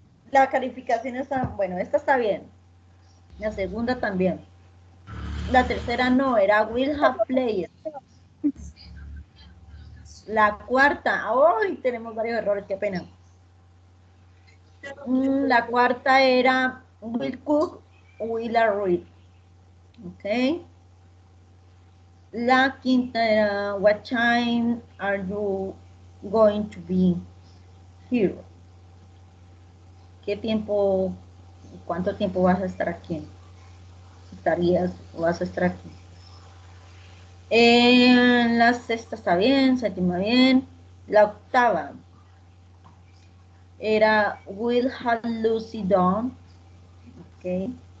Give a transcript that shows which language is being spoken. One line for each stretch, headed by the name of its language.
Spanish: la calificación está, bueno, esta está bien. La segunda también. La tercera no, era
English: will have played.
Spanish: La cuarta, hoy tenemos varios errores, qué pena. La cuarta era
English: will cook, will I read.
Spanish: Ok. La quinta era
English: what time are you going to be here?
Spanish: ¿Qué tiempo, cuánto tiempo vas a estar aquí? Estarías, vas a estar aquí. La sexta está bien, séptima bien. La octava era
English: Will have Lucy done.
Spanish: Ok.